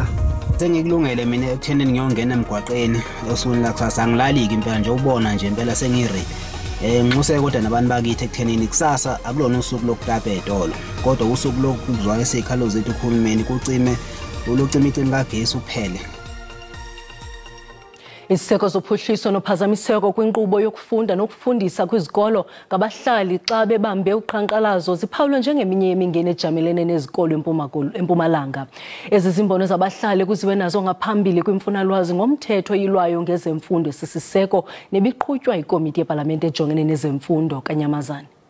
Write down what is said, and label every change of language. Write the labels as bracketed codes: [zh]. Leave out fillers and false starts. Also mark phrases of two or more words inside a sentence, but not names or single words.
[zu] Sengikulungele mina ekuthenini ngiyongena emgwaqeni osukwini lakusasa angilaliki impela nje ubona nje impela sengire. Nxuse kodwa nabantu bakithi ekuthenini kusasa akulona usuku lokutapa etolo kodwa usuku lokuzwa esikhalo zethu uhulumeni kucime icimi kagesi uphele. [xh] Isiseko sophuhliso nophazamiseko kwinkqubo yokufunda nokufundisa kwizikolo ngabahlali xa bebambe uqhankqalazo ziphawulwe njengeminye yemingeni ejamelene nezikolo eMpumalanga. Ezi zimbono zabahlali kuziwe nazo ngaphambili kwimfunalwazi ngomthetho oyilwayo ngezemfundo esisiseko nebiqhutywa yikomiti yepalamente ejongene nezemfundo kaNyamazane.